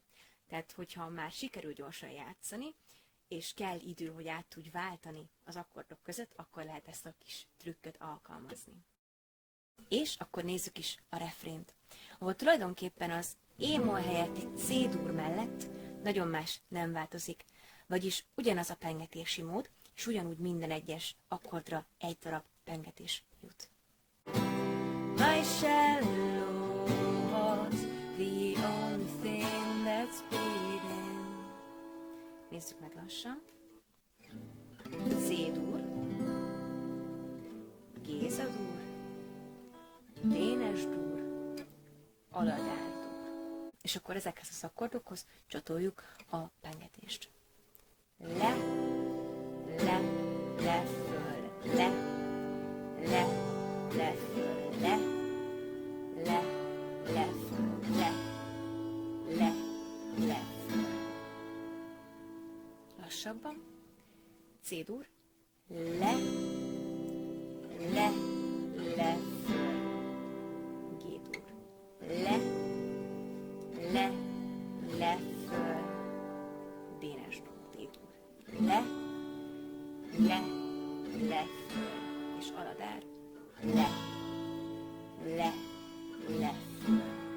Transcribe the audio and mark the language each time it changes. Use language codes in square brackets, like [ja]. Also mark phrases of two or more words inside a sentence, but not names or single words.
[hu] Tehát, hogyha már sikerül gyorsan játszani, és kell idő, hogy át tudj váltani az akkordok között, akkor lehet ezt a kis trükköt alkalmazni. És akkor nézzük is a refrént, ahol tulajdonképpen az E-moll helyett C-dur mellett nagyon más nem változik, vagyis ugyanaz a pengetési mód, és ugyanúgy minden egyes akkordra egy darab pengetés jut. [en] My shallow heart's the only thing that's beating. [hu] Nézzük meg lassan. C-dur, Géza-dur, Dénes-dur, Aladár-dur. És akkor ezekhez az akkordokhoz csatoljuk a pengetést. Le, le, le, föl, le, le, le, föl, le, le, le, föl, le, le, le, föl. Lassabban. C-dur, le, le, le, föl, G-dur, le, le, le, föl, Dénes-dur, D-dur, le, le, le, föl, és Aladár, le, le, le, föl.